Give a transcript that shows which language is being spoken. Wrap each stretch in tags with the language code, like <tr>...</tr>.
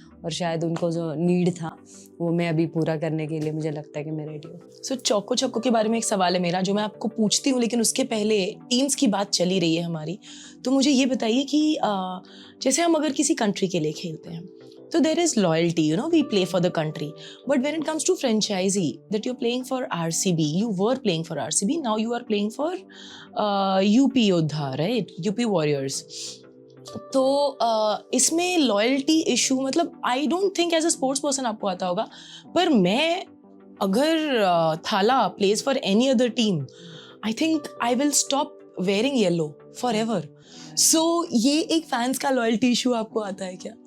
<hi>और शायद उनको जो नीड था वो मैं अभी पूरा करने के लिए मुझे लगता है कि मैं रेडी हूँ. सो चौको छक्को के बारे में एक सवाल है मेरा जो मैं आपको पूछती हूँ, लेकिन उसके पहले टीम्स की बात चली रही है हमारी, तो मुझे ये बताइए कि जैसे हम अगर किसी कंट्री के लिए खेलते हैं तो</hi> <en>there is loyalty, you know, we play for the country. But when it comes to franchisee, that you're playing for RCB, you were playing for RCB, now you are playing for UP Yodha, right? UP Warriors.</en> <hi>तो इसमें loyalty issue, मतलब</hi> <en>I don't think as a sports person</en> <hi>आपको आता होगा, पर मैं अगर</hi> <en>Thala plays for any other team, I think I will stop wearing yellow forever.</en> <hi>सो ये एक फैंस का लॉयल्टी इशू आपको आता है क्या?</hi>